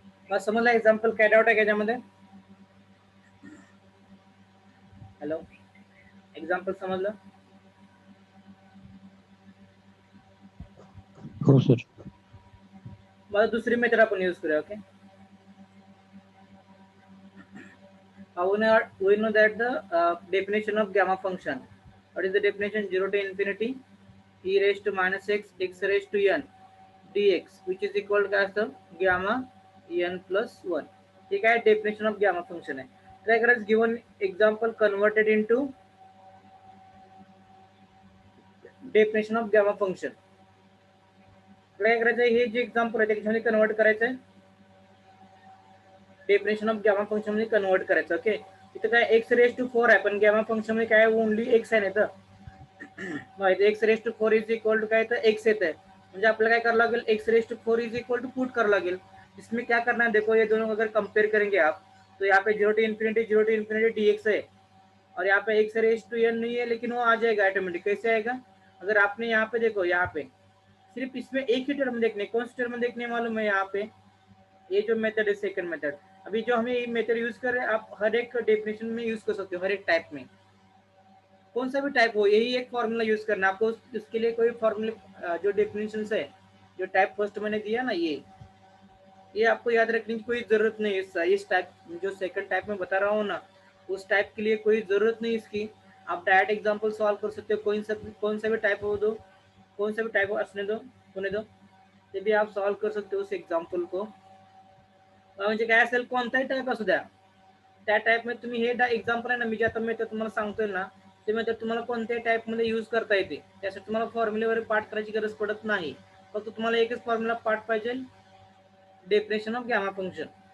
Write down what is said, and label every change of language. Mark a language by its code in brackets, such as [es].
[mr] मग समजला एक्झाम्पल काय डाऊट आहे त्याच्यामध्ये? हॅलो, एक्झाम्पल समजलं? हो सर. मला दुसरी मेथड आपण यूज करूया. [en] Okay, we know that the definition of gamma function. What is the definition? 0 to infinity e raised to minus x raised to n dx, which is equal to as the gamma n plus 1. [hi] ठीक है, [en] definition of gamma function [hi] है. क्या करें? [en] Given example converted into definition of gamma function. [mr] काय करायचं? हे जे example आहे त्याच्यामध्ये कन्वर्ट करायचं आहे, डेफिनेशन ऑफ गॅमा फंक्शन मध्ये कन्वर्ट करायचं. ओके, इथं काय एक्स रेस टू 4 आहे, पण गॅमा फंक्शन मध्ये काय ओनली एक्स आहे. नाही तर x raise to 4 is equal to काय, तर एक्स येत आहे. म्हणजे आपल्याला काय करावं लागेल? X raise to 4 is equal to put करावं लागेल. [hi] इसमें क्या करना है? देखो, ये दोनों अगर कंपेयर करेंगे आप, तो यहाँ पे 0 टू इन्फिनिटी dx है, और यहाँ पे एक्स रेस टू n नहीं है, लेकिन वो आ जाएगा ऑटोमेटिक. कैसे आएगा? अगर आपने यहाँ पे देखो, यहाँ पे सिर्फ इसमें एक ही टर्म देखने, कौन सी टर्म देखने मालूम है? यहाँ पे ये जो मेथड है सेकंड मेथड, अभी जो हमें ये मेथड यूज कर रहे हैं, आप हर एक डेफिनेशन में यूज कर सकते हो, हर एक टाइप में, कौन सा भी टाइप हो, यही एक फॉर्मूला यूज करना आपको. इसके लिए कोई फॉर्मूला जो डेफिनेशन है, जो टाइप फर्स्ट मैंने दिया ना, ये आपको याद रखने की कोई जरूरत नहीं है. इस टाइप जो सेकंड टाइप में बता रहा हूँ ना, उस टाइप के लिए कोई जरूरत नहीं इसकी. आप डायरेक्ट एग्जांपल सॉल्व कर सकते हो, कौन सा भी टाइप हो दो, कौन सा भी टाइप हो असने दो, होने दो, ये भी आप सॉल्व कर सकते हो उस एग्जांपल को. [mr] म्हणजे काय असेल, कोणताही टाइप असू द्या, त्या टाइप मध्ये तुम्ही हे एक्झाम्पल आहे ना, मी जे आता मेथड तुम्हाला सांगतोय ना, ते मेथड तुम्हाला कोणत्याही टाइप मध्ये यूज करता येते. त्यासाठी तुम्हाला फॉर्म्युलेवर पाठ करायची गरज पडत नाही. फक्त तुम्हाला एकच फॉर्म्युला पाठ पाहिजे, डेफिनेशन ऑफ गॅमा फंक्शन.